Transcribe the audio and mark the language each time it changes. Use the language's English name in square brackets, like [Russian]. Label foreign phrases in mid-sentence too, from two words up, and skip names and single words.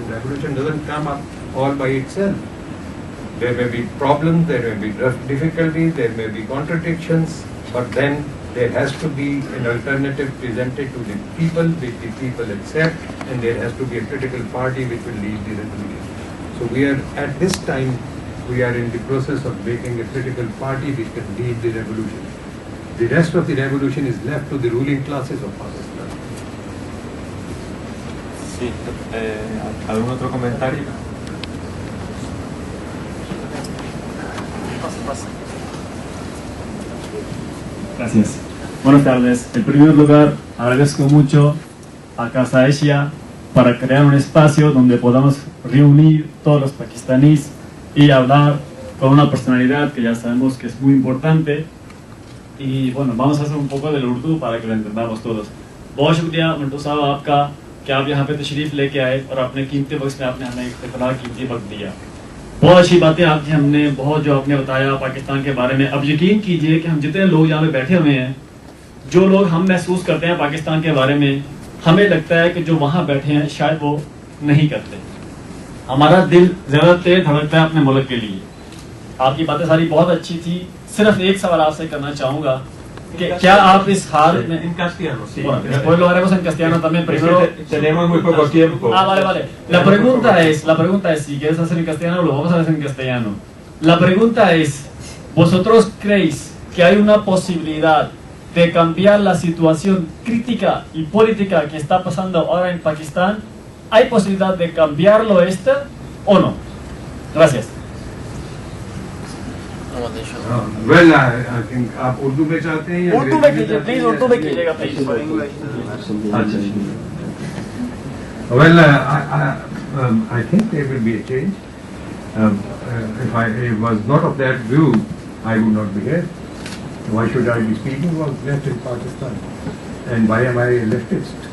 [English] Revolution doesn't come up all by itself. There may be problems, there may be difficulties, there may be contradictions, but then there has to be an alternative presented to the people, which the people accept, and there has to be a political party which will lead the revolution. So we are, at this time, we are in the process of making a political party which can lead the revolution. The rest of the revolution is left to the ruling classes of Pakistan. [Spanish] Sí, ¿algún otro comentario? Gracias. Buenas tardes. En primer lugar, agradezco mucho a Casa Asia para crear un espacio donde podamos reunir todos los pakistaníes y hablar con una personalidad que ya sabemos que es muy importante. Y bueno, vamos a hacer un poco del Urdu para que lo entendamos todos. [Urdu] بہت شکریہ منٹو صاحب آپ کا کہ آپ یہاں پہ تشریف لے کے آئے اور اپنے قیمتی وقت میں آپ نے ہمیں اتنا قیمتی وقت دیا. بہت اچھی باتیں آپ کی ہم نے بہت جو آپ نے بتایا پاکستان کے بارے میں. اب یقین کیجیے کہ ہم جتنے لوگ یہاں پہ بیٹھے ہوئے ہیں، جو لوگ ہم محسوس کرتے ہیں پاکستان کے بارے میں، ہمیں لگتا ہے کہ جو وہاں بیٹھے ہیں شاید وہ نہیں کرتے. ہمارا دل زیادہ تیز دھڑکتا ہے اپنے ملک کے لیے. آپ کی باتیں ساری بہت اچھی تھی. صرف ایک سوال آپ سے کرنا چاہوں گا que کیا آپ اس حال میں [Spanish] en castellano, sí. Bueno, después lo haremos en castellano también. Primero tenemos muy poco tiempo. Vale. La pregunta es, si quieres hacer en castellano, lo vamos a hacer en castellano. La pregunta es, ¿vosotros creéis que hay una posibilidad de cambiar la situación crítica y política que está pasando ahora en Pakistán? ¿Hay posibilidad de cambiarlo o no? Gracias. [English] Well, I think [Urdu] آپ اردو میں چاہتے ہیں یا اردو میں کیجیے پلیز، اردو میں کیجیے گا پلیز. [English] Well, I think there will be a change. If I was not of that view, I would not be here. Why should I be speaking about left in Pakistan? And why am I a leftist?